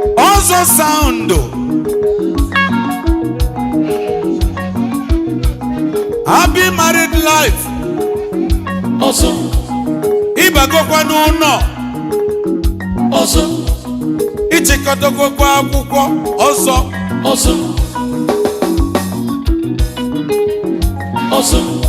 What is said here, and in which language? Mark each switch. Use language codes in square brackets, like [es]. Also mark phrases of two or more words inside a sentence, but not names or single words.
[ig] Ọzọ sound. [en] Happy married life. [ig] Ọzọ. Ịbagokwa n'ụlọ. Ọzọ. Ịchịkọtagokwa akwụkwọ ọzọ. Ọzọ. Ọzọ.